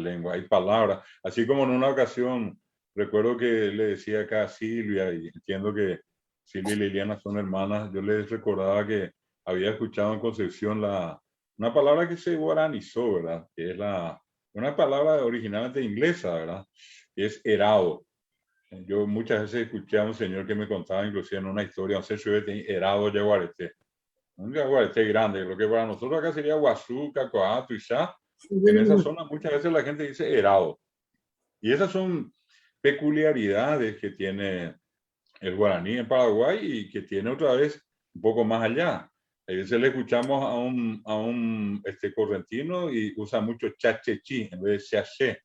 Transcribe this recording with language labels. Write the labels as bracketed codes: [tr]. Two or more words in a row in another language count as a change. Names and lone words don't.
[es] Hay palabras, así como en una ocasión recuerdo que le decía acá a Silvia, y entiendo que Silvia y Liliana son hermanas, yo les recordaba que había escuchado en Concepción una palabra que se guaranizó, ¿verdad? Que es una palabra originalmente inglesa, ¿verdad? Que es herado. Yo muchas veces escuché a un señor que me contaba, inclusive en una historia, no sé si [gn] herado yaguareté. [es] Un yaguareté grande, lo que para nosotros acá sería Guazú, Cacoato y ya. En esa zona muchas veces la gente dice herado. Y esas son peculiaridades que tiene el guaraní en Paraguay y que tiene otra vez un poco más allá. A veces le escuchamos a un correntino y usa mucho chachechí en vez de chaché.